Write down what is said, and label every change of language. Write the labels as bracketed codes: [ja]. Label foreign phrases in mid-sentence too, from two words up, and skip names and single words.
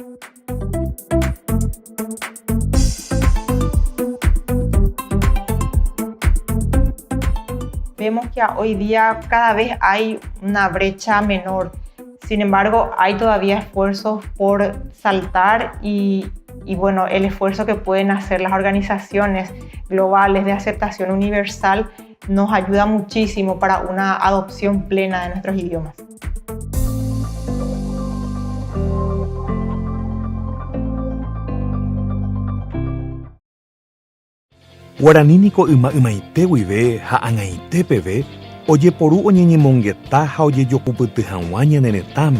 [es] Vemos que hoy día cada vez hay una brecha menor. Sin embargo, hay todavía esfuerzos por saltar y bueno, el esfuerzo que pueden hacer las organizaciones globales de aceptación universal nos ayuda muchísimo para una adopción plena de nuestros idiomas. [gn] Guaranínico imaipéguive ha ãngãitépeve ojeporu oñeñemongeta ha ojejokupytyhag̃ua ñaneretãme.